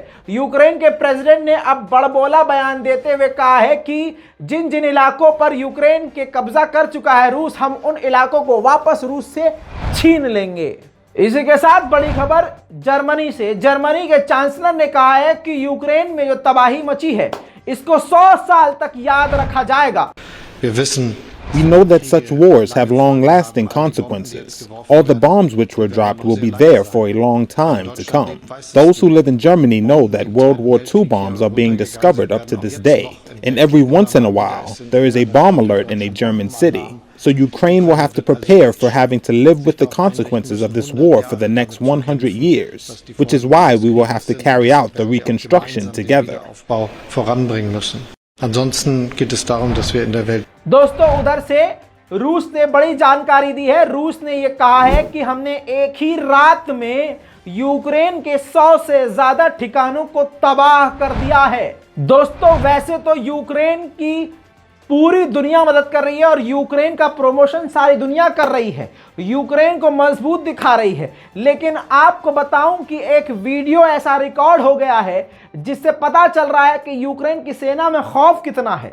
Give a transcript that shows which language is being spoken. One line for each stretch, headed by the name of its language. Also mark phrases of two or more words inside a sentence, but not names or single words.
Hindi: यूक्रेन के प्रेसिडेंट ने अब बड़बोला बयान देते हुए कहा है कि जिन जिन इलाकों पर यूक्रेन के कब्जा कर चुका है रूस, हम उन इलाकों को वापस रूस से छीन लेंगे। इसी के साथ बड़ी खबर जर्मनी से। जर्मनी के चांसलर ने कहा है कि यूक्रेन में जो तबाही मची है इसको 100 साल तक याद रखा जाएगा।
English: We know that such wars have long-lasting consequences. All the bombs which were dropped will be there for a long time to come. Those who live in Germany know that World War II bombs are being discovered up to this day. And every once in a while, there is a bomb alert in a German city. So Ukraine will have to prepare for having to live with the consequences of this war for the next 100 years, which is why we will have to carry out the reconstruction together.
German: Ansonsten geht es darum, dass wir in der Welt
Hindi: दोस्तों, उधर से रूस ने बड़ी जानकारी दी है। रूस ने यह कहा है कि हमने एक ही रात में यूक्रेन के 100 से ज्यादा ठिकानों को तबाह कर दिया है। दोस्तों, वैसे तो यूक्रेन की पूरी दुनिया मदद कर रही है और यूक्रेन का प्रमोशन सारी दुनिया कर रही है, यूक्रेन को मजबूत दिखा रही है, लेकिन आपको बताऊं कि एक वीडियो ऐसा रिकॉर्ड हो गया है जिससे पता चल रहा है कि यूक्रेन की सेना में खौफ कितना है।